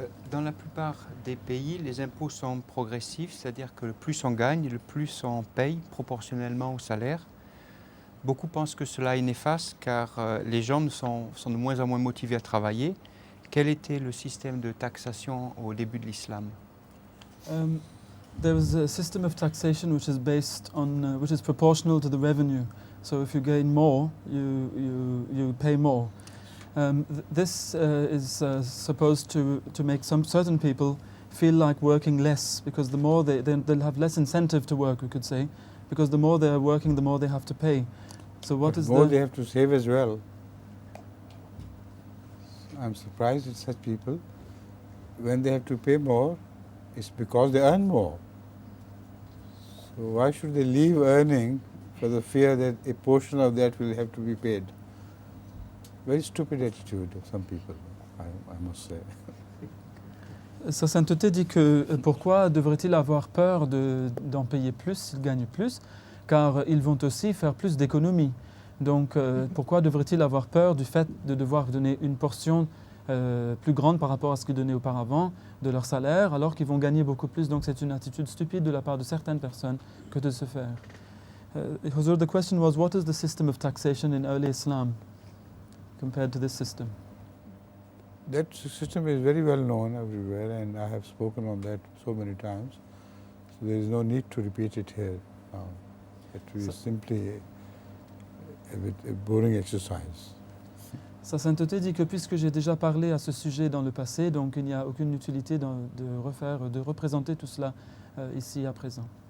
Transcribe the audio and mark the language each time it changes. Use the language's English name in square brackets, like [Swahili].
[French] Dans la plupart des pays, les impôts sont progressifs, c'est-à-dire que le plus on gagne, le plus on paye proportionnellement au salaire. Beaucoup pensent que cela est néfaste car les gens sont de moins en moins motivés à travailler. Quel était le système de taxation au début de l'islam? [English] There was a system of taxation which is based on, which is proportional to the revenue. So if you gain more, you pay more. This is supposed to make some certain people feel like working less, because the more they'll have less incentive to work, we could say, because the more they are working, the more they have to pay. So what but is more they have to save as well. I'm surprised at such people. When they have to pay more, it's because they earn more. So why should they leave earning for the fear that a portion of that will have to be paid? Very stupid attitude of some people, I must say. [French] Sa Sainteté dit que pourquoi devrait-il avoir peur d'en payer plus s'il gagne plus, car ils vont aussi faire plus d'économies. Donc pourquoi devrait-il avoir peur du fait de devoir donner une portion plus grande par rapport à ce qu'ils donnaient auparavant de leur salaire, alors qu'ils vont gagner beaucoup plus. Donc c'est une attitude stupide de la part de certaines personnes que de se faire. [English] Huzur, the question was, what is the system of taxation in early Islam compared to this system? That system is very well known everywhere, and I have spoken on that so many times. So there is no need to repeat it here now. It is simply a boring exercise. [French] Sa Sainteté dit que puisque j'ai déjà parlé à ce sujet dans le passé, donc il n'y a aucune utilité de représenter tout cela ici à présent.